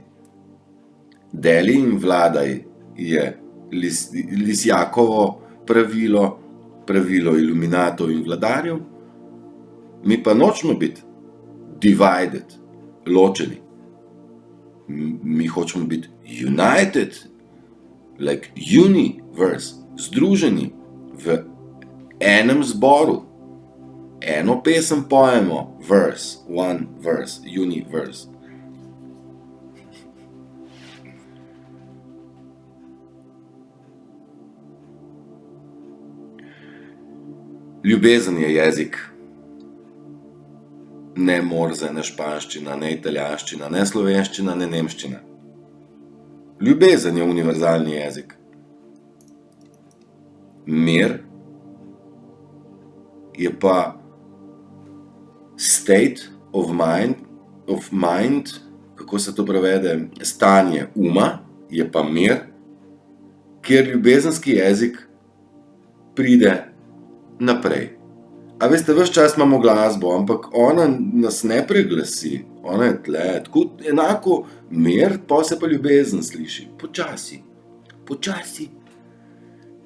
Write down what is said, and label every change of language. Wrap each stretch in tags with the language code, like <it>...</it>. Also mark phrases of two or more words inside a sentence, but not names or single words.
<sl>Deli in vladaj je Lisjakovo pravilo iluminatov in vladarjev, mi pa nočemo biti divided, ločeni. Mi hočemo biti</sl> <en>united, like universe,</en> <sl>združeni v enem zboru. Eno pesem pojemo,</sl> <en>verse, one verse, universe.</en> <sl>Ljubezen je jezik. Ne morze, ne španščina, ne italijanščina, ne slovenščina, ne nemščina. Ljubezen je univerzalni jezik. Mir je pa</sl> <en>state of mind,</en> <sl>kako se to prevede, stanje uma, je pa mir, kjer ljubezenski jezik pride naprej. A veste, ves čas imamo glasbo, ampak ona nas ne preglasi, ona je tle, tako enako mir, pa se pa ljubezen sliši, počasi.</sl>